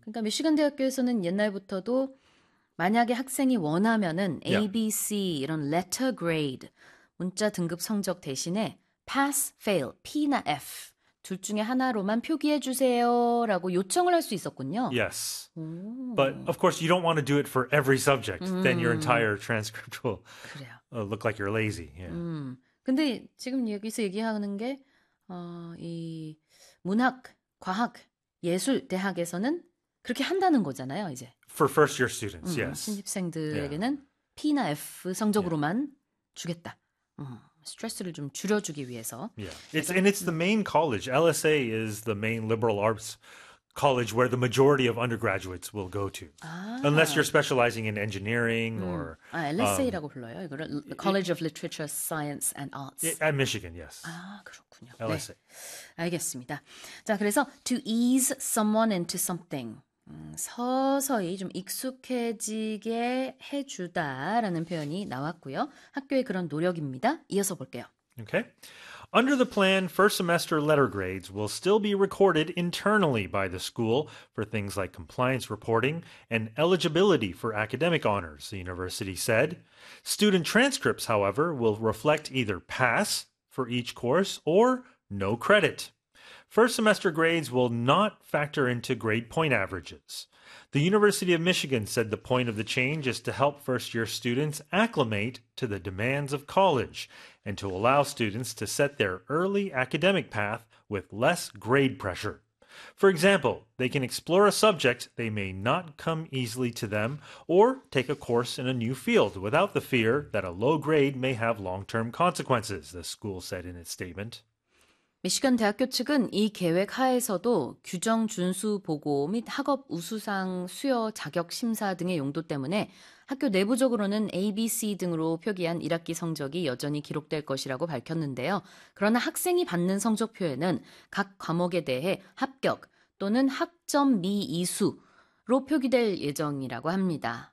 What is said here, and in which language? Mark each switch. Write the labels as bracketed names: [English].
[Korean] 그러니까 미시간 대학교에서는 옛날부터도 만약에 학생이 원하면은 ABC 이런 letter grade 문자 등급 성적 대신에 pass, fail, P나 F 둘 중에 하나로만 표기해 주세요라고 요청을 할수 있었군요. [English] Yes, but [Korean] 오. [English] of course you don't want to do it for every subject. Then your entire transcript will [Korean] 그래요. [English] look like you're lazy. Yeah. [Korean] 근데 지금 여기서 얘기하는 게 이 문학, 과학, 예술 대학에서는 그렇게 한다는 거잖아요, 이제. [English] For first year students, yes. [Korean] 신입생들에게는 P나 F 성적으로만 주겠다. 스트레스를 좀 줄여주기 위해서. [English] It's [Korean] 그래서 [English] and it's the main college. LSA is the main liberal arts college where the majority of undergraduates will go to. Unless you're specializing in engineering or [Korean] LSA라고 불러요. 이거를 The College of Literature, Science and Arts. [English] at Michigan, yes. [Korean] 그렇군요. 네. [English] LSA. [Korean] 알겠습니다. 자, 그래서 [English] to ease someone into something. [Korean] 서서히 좀 익숙해지게 해주다라는 표현이 나왔고요. 학교의 그런 노력입니다. 이어서 볼게요. [English] Okay. Under the plan, first semester letter grades will still be recorded internally by the school for things like compliance reporting and eligibility for academic honors, the university said. Student transcripts, however, will reflect either pass for each course or no credit. First semester grades will not factor into grade point averages. The University of Michigan said the point of the change is to help first-year students acclimate to the demands of college and to allow students to set their early academic path with less grade pressure. For example, they can explore a subject they may not come easily to them or take a course in a new field without the fear that a low grade may have long-term consequences, the school said in its statement. [Korean] 미시간 대학교 측은 이 계획 하에서도 규정 준수 보고 및 학업 우수상 수여 자격 심사 등의 용도 때문에 학교 내부적으로는 ABC 등으로 표기한 1학기 성적이 여전히 기록될 것이라고 밝혔는데요. 그러나 학생이 받는 성적표에는 각 과목에 대해 합격 또는 학점 미이수로 표기될 예정이라고 합니다.